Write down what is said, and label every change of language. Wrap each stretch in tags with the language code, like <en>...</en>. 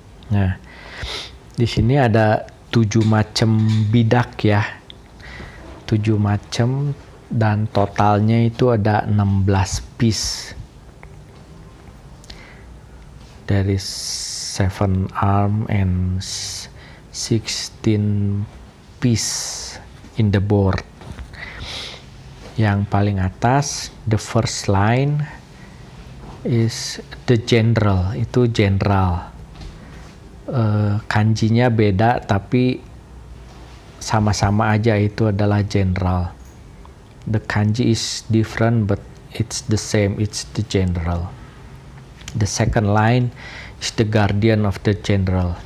<id>Nah, di sini ada 7 macam bidak ya. 7 macam dan totalnya itu ada 16 piece.</id> <en>There is 7 arm and 16 piece in the board.</en> <id>Yang paling atas,</id> <en>the first line is the general,</en> <id>itu general. Kanjinya beda tapi sama-sama aja itu adalah general.</id> <en>The kanji is different but it's the same, it's the general. The second line is the guardian of the general.</en>